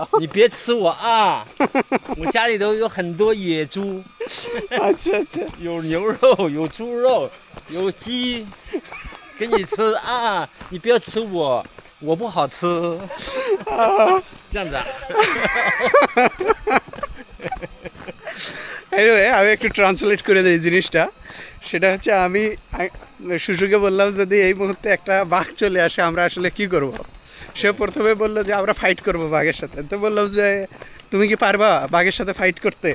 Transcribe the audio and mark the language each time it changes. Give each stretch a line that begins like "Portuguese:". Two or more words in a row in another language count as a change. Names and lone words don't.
Chinese: 你别吃我啊！我家里头有很多野猪，
Hindi: अच्छा अच्छा
Chinese: 有牛肉，有猪肉，有鸡，给你吃啊！你不要吃我，我不好吃。这样子啊？
Bangla: এনিওয়ে আমি একটু ট্রান্সলেট করে দিই জিনিসটা। সেটা হচ্ছে আমি শুশুকে বললাম যদি এই মুহূর্তে একটা বাঘ চলে আসে আমরা আসলে কি করব। সে প্রথমে বললো যে আমরা ফাইট করব বাঘের সাথে। তো বললাম যে তুমি কি পারবা বাঘের সাথে ফাইট করতে?